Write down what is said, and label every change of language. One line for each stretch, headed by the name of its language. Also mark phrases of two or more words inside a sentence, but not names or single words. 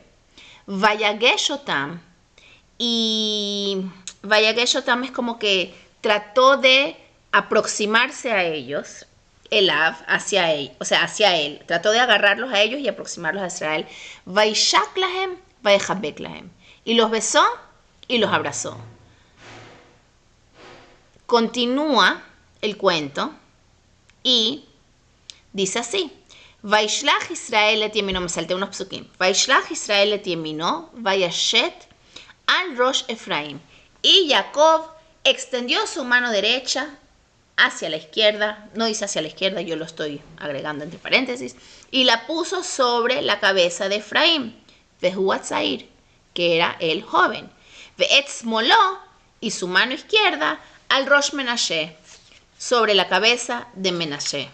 Spanish: Vayageshotam, y Vayageshotam es como que trató de aproximarse a ellos, Elav, hacia él, o sea, hacia él. Trató de agarrarlos a ellos y aproximarlos a Israel.
Hebrew: וישק להם, ויחבק להם.
Spanish: Y los besó y los abrazó. Continúa el cuento y dice así.
Hebrew: וישלח ישראל את ימינו,
Spanish: me salté unos psukim.
Hebrew: וישלח ישראל את ימינו, וישת על ראש אפרים.
Spanish: Y Jacob extendió su mano derecha hacia la izquierda, no dice hacia la izquierda, yo lo estoy agregando entre paréntesis, y la puso sobre la cabeza de Efraim, Vehuatzair, que era el joven. Veetzmoló, y su mano izquierda,
Hebrew: על ראש מנשה,
Spanish: sobre la cabeza de Menashe.